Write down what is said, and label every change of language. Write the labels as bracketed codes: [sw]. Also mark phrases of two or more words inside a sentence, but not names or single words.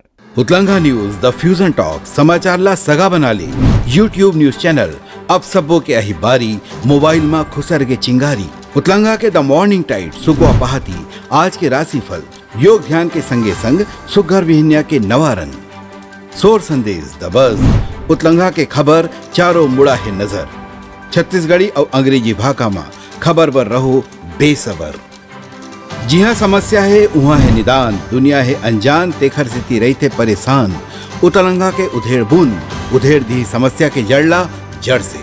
[hne] उतलंगा न्यूज [en] the fusion talk [hne] समाचार ला सगा बना ली। यूट्यूब [en] news channel [hne] अब सबो के अही बारी मोबाइल में खुसर के चिंगारी। उतलंगा के [en] the morning tight [hne] सुगवा पहाती आज के राशिफल योग ध्यान के संगे संग सुघर विहिन्या के नवा रंग सोर संदेश [en] the buzz [hne] उतलंगा के खबर चारों मुड़ा है नजर। छत्तीसगढ़ी और अंग्रेजी भाषा में खबर पर रहो बेसबर। जी हाँ, समस्या है वहाँ है निदान, दुनिया है अनजान तेखर से रहते परेशान। उतलंगा के उधेड़ बूंद उधेड़ दी समस्या के जड़ला जड़ से।